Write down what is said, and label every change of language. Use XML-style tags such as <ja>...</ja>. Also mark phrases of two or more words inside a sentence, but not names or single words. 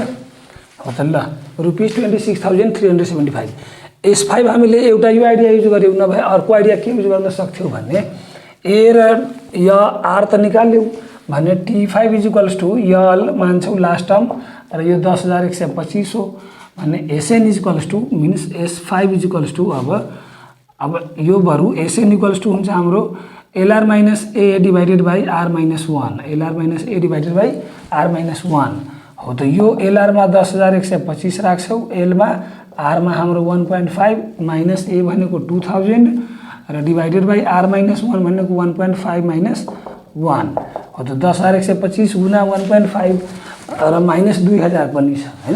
<ne>हो त ल ₹26,375 S5 हामीले एउटा यो</ne> <en>idea use</en> <ne>गर्यौँ, नभए अर्को आइडिया के युज गर्न सक्थ्यौँ भने ए र या आर त निकाल्यौँ भने T5</ne> <en>equals to</en> <ne>यल मान्छौँ</ne> <en>last term</en> <ne>र यो 10,125 हो भने</ne> <en>SN equals to means S5 equals to</en> <ne>अब यो बरु</ne> <en>SN equals to</en> <ne>हुन्छ हाम्रो</ne> <en>LR minus a divided by R minus 1, LR minus a divided by R minus 1.</en> <ne>हो त यो LR मा 10,125 राख्छौँ, L मा R मा हाम्रो 1.5</ne> <en>minus a</en> <ne>भनेको 2000 र</ne> <en>divided by R minus 1</en> <ne>भनेको 1.5 माइनस 1। हो त 10,125 गुना 1.5 र माइनस 2000 पनि छ हैन।</ne>